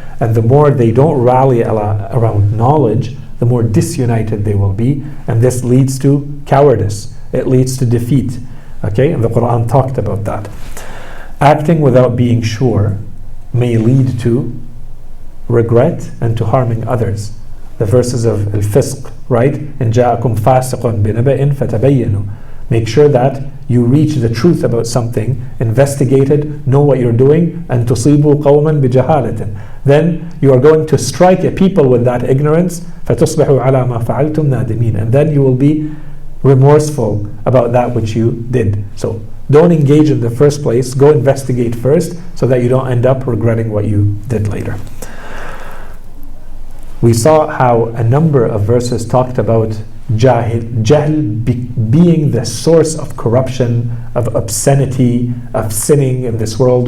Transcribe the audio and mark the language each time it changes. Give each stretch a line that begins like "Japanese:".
English: And the more they don't rally around knowledge, the more disunited they will be, and this leads to cowardice. It leads to defeat. Okay, and the Quran talked about that. Acting without being sure may lead to regret and to harming others. The verses of al-fisq, right?
Arabic: إن جاءكم فاسق بنبأ فتبينوا.
English: Make sure that you reach the truth about something, investigate it, know what you're doing, and
Arabic: تصيبوا قوما بجهالة.
English: Then you are going to strike a people with that ignorance.
Arabic: فتصبحوا على ما فعلتم نادمين.
English: And then you will be remorseful about that which you did. So don't engage in the first place. Go investigate first, so that you don't end up regretting what you did later. We saw how a number of verses talked about Jahl being the source of corruption, of obscenity, of sinning in this world.